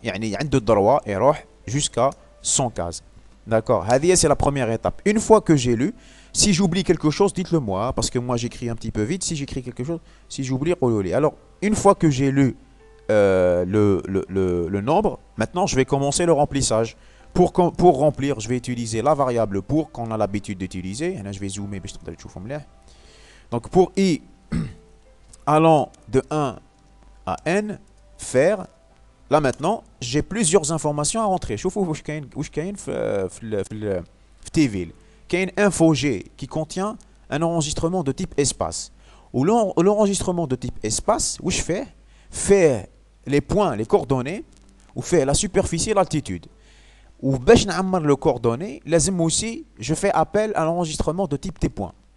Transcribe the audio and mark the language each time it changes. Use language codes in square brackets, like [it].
[ar] يعني عنده الدروة يروح [fr] jusqu'à 100 cases. D'accord. هذه c'est la première étape. Une fois que j'ai lu, si j'oublie quelque chose, dites-le moi, parce que moi j'écris un petit peu vite. Si j'écris quelque chose, si j'oublie, [ar] قولوا لي. [fr] Alors, une fois que j'ai lu le nombre, maintenant je vais commencer le remplissage. Pour remplir, je vais utiliser la variable pour qu'on a l'habitude d'utiliser. Je vais zoomer. Donc pour i allant de 1 à n, faire. Là maintenant, j'ai plusieurs informations à rentrer. [ar] شوفوا واش كاين في Tville. [fr] كاين info G qui contient un enregistrement de type espace. Ou l'enregistrement de type espace, واش fait les points, les coordonnées, ou fait la superficie et l'altitude. Ou [ar] باش نعمر [fr] le coordonnées, لازم aussi je fais appel à l'enregistrement de type T-point.